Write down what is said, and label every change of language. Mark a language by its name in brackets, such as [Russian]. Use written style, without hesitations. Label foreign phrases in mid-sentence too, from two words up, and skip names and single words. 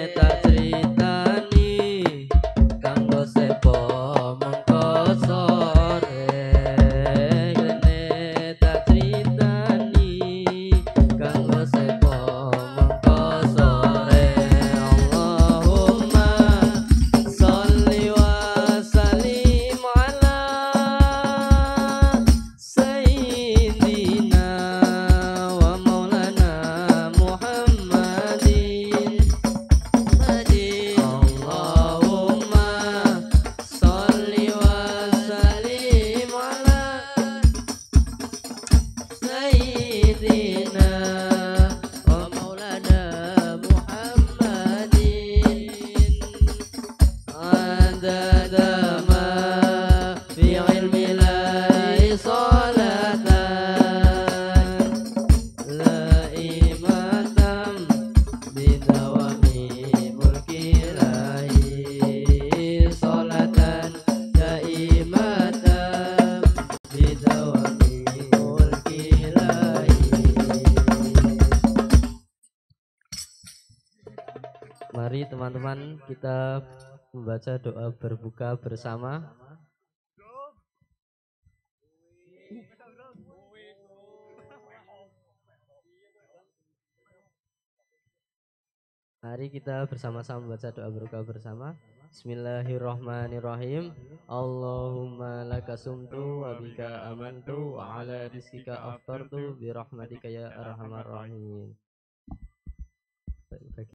[Javanese] tak critani kanggo sepo mengko sore ene tak critani kanggo sepo mengko sore [Arabic] اللهم صل وسلم على سيدنا ومولانا محمد اللهم صل وسلم على سيدنا ومولانا محمد عدد ما في علم الله صلاة دائمة بدوام ملك الله صلاة دائمة بدوام ملك الله. [Indonesian] Mari teman-teman kita membaca doa berbuka bersama. Mari kita bersama-sama membaca doa berbuka bersama. [Arabic] بسم الله الرحمن الرحيم. اللهم لك صمت وبك آمنت وعلى رزقك أفطرت برحمتك يا أرحم الراحمين.